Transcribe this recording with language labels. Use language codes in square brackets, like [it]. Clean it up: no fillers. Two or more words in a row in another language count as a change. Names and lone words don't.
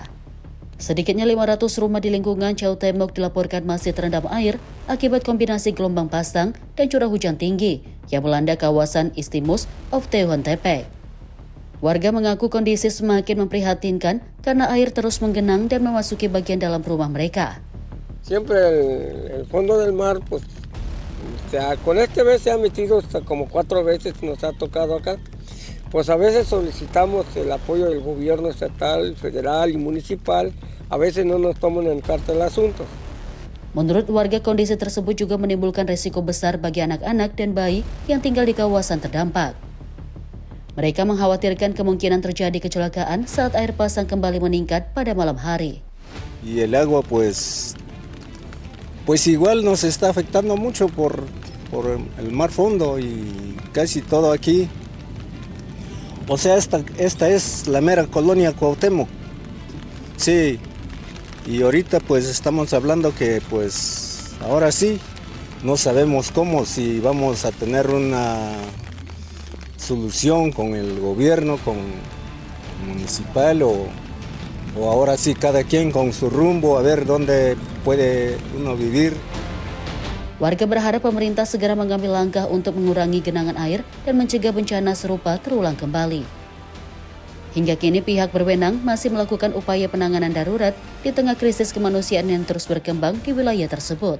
[id] Sedikitnya 500 rumah di lingkungan Chautemok dilaporkan masih terendam air akibat kombinasi gelombang pasang dan curah hujan tinggi yang melanda kawasan Istmus of Tehuantepec. Warga mengaku kondisi semakin memprihatinkan karena air terus menggenang dan memasuki bagian dalam rumah mereka. [es] Siempre el fondo del mar, pues, con este vez se ha metido hasta como 4 veces nos ha tocado acá. Pues a veces solicitamos el apoyo del gobierno estatal, federal y municipal. A veces no nos toman en carta el asunto. [id] Menurut warga, kondisi tersebut juga menimbulkan risiko besar bagi anak-anak dan bayi yang tinggal di kawasan terdampak. Mereka mengkhawatirkan kemungkinan terjadi kecelakaan saat air pasang kembali meningkat pada malam hari. [es] Y el agua pues igual nos está afectando mucho por el mar fondo y casi todo aquí. O sea, esta es la mera colonia Cuauhtémoc. Sí, y ahorita pues estamos hablando que pues ahora sí, no sabemos cómo, si vamos a tener una solución con el gobierno, con municipal o ahora sí cada quien con su rumbo a ver dónde puede uno vivir. [id] Warga berharap pemerintah segera mengambil langkah untuk mengurangi genangan air dan mencegah bencana serupa terulang kembali. Hingga kini pihak berwenang masih melakukan upaya penanganan darurat di tengah krisis kemanusiaan yang terus berkembang di wilayah tersebut.